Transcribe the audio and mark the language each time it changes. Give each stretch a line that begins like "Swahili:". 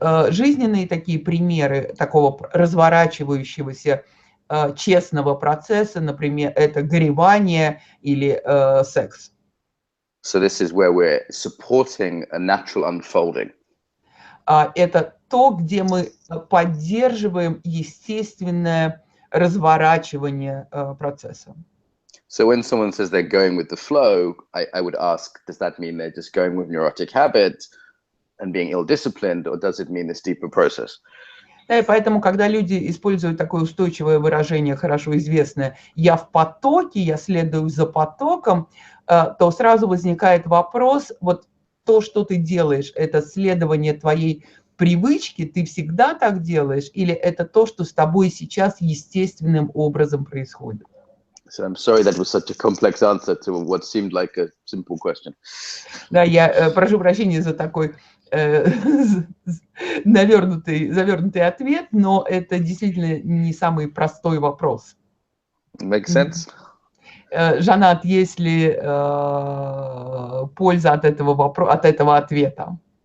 Russian: Жизненные такие примеры такого разворачивающегося честного процесса, например, это горевание или секс.
English: So this is where we're supporting a natural unfolding.
Russian: Это то, где мы поддерживаем естественное разворачивание процесса.
English: So when someone says they're going with the flow, I would ask, does that mean they're just going with neurotic habit and being ill-disciplined, or does it mean this deeper process?
Russian: Да, и поэтому, когда люди используют такое устойчивое выражение, хорошо известное, «я в потоке, я следую за потоком», то сразу возникает вопрос, вот то, что ты делаешь, это следование твоей привычки, ты всегда так делаешь, или это то, что с тобой сейчас естественным образом происходит?
English: So I'm sorry that was such a complex answer to what seemed like a simple question.
Russian: Да, я прошу прощения за такой завернутый ответ, но это действительно не самый простой вопрос.
English: Makes sense?
Russian: Жанат, есть ли польза от этого ответа?